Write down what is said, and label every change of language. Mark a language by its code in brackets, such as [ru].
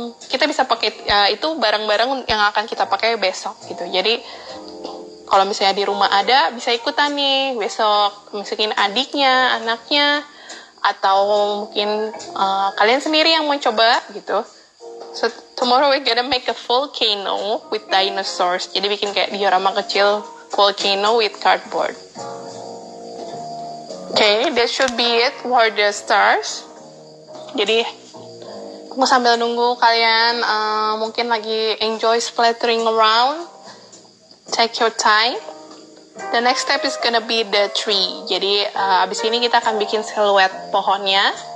[id] Kita bisa pakai itu barang-barang yang akan kita pakai besok gitu. Jadi kalau misalnya di rumah ada, bisa ikutan nih besok, masukin adiknya, anaknya, atau mungkin kalian sendiri yang mau coba gitu. [en] So tomorrow we're gonna make a volcano with dinosaurs. [id] Jadi bikin kayak diorama kecil [en] volcano with cardboard. Okay, that should be it for the stars. [id] Jadi aku sambil nunggu kalian mungkin lagi [en] enjoy splattering around. Take your time. The next step is gonna be the tree. [id] Jadi abis ini kita akan bikin siluet pohonnya.